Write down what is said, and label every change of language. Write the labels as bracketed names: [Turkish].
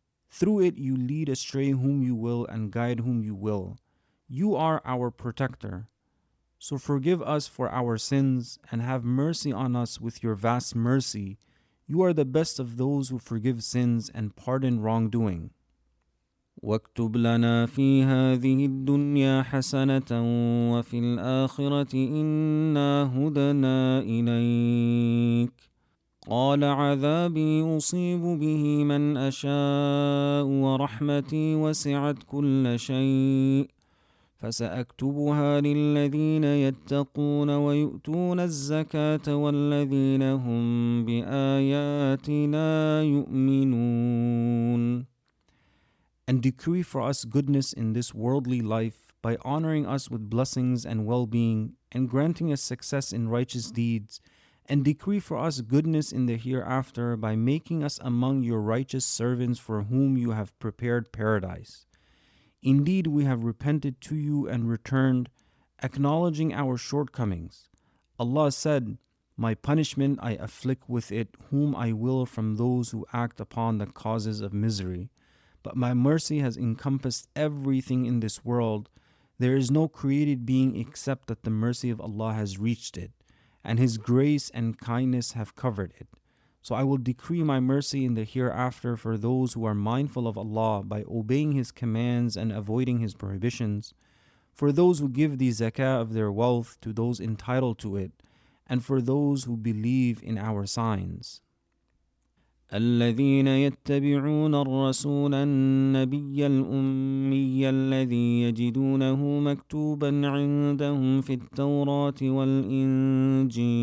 [English] Through it you lead astray whom you will and guide whom you will. You are our protector. So forgive us for our sins and have mercy on us with your vast mercy. You are the best of those who forgive sins and pardon wrongdoing. [Arabic] واكتب لنا في هذه الدنيا حسنة وفي الآخرة إنا هدنا إليك قال عذابي أصيب به من أشاء ورحمتي وسعت كل شيء فسأكتبها للذين يتقون ويؤتون الزكاة والذين هم بآياتنا يؤمنون. [English] And decree for us goodness in this worldly life by honoring us with blessings and well-being and granting us success in righteous deeds, and decree for us goodness in the hereafter by making us among your righteous servants for whom you have prepared paradise. Indeed, we have repented to you and returned, acknowledging our shortcomings. Allah said, My punishment I afflict with it whom I will from those who act upon the causes of misery. But my mercy has encompassed everything in this world. There is no created being except that the mercy of Allah has reached it, and His grace and kindness have covered it. So I will decree my mercy in the hereafter for those who are mindful of Allah by obeying His commands and avoiding His prohibitions, for those who give the zakah of their wealth to those entitled to it, and for those who believe in our signs. [Arabic] الذين يتبعون الرسول النبي الأمي الذي يجدونه مكتوبا عندهم في التوراة والإنجيل